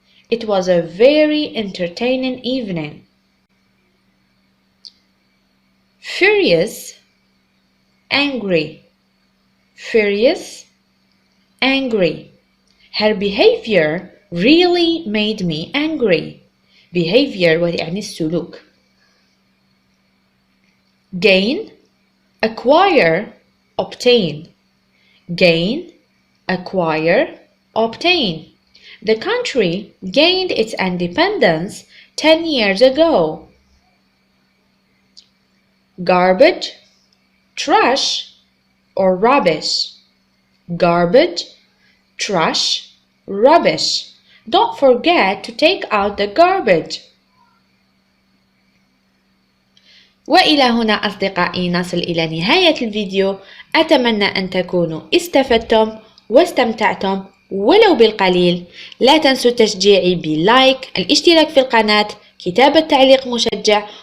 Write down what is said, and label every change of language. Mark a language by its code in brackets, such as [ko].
[en] It was a very entertaining evening. Furious, angry. Furious, angry. Her behavior really made me angry. [ar] Behavior يعني السلوك. [en] Gain, acquire, obtain. Gain, acquire, obtain. The country gained its independence 10 years ago. Garbage, trash, or rubbish. Garbage, trash, rubbish. Don't forget to take out the garbage. [ar] وإلى هنا أصدقائي نصل إلى نهاية الفيديو. أتمنى أن تكونوا استفدتم واستمتعتم ولو بالقليل. لا تنسوا تشجيعي باللايك، الاشتراك في القناة، كتابة تعليق مشجع،